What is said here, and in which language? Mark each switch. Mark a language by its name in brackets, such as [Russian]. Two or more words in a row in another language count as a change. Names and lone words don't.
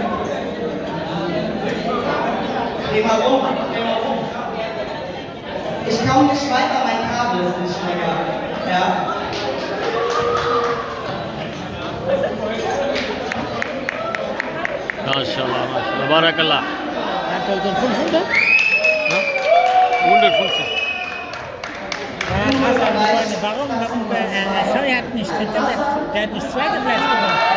[German] Dreh mal um. Ich komme nicht weiter, mein Kabel ist nicht länger. Ja. [Turkish] Maşallah, maşallah. Barakallah. [German] 1500 150. Warum Sawyer hat nicht dritte Platz, der hat nicht zweite Platz gemacht.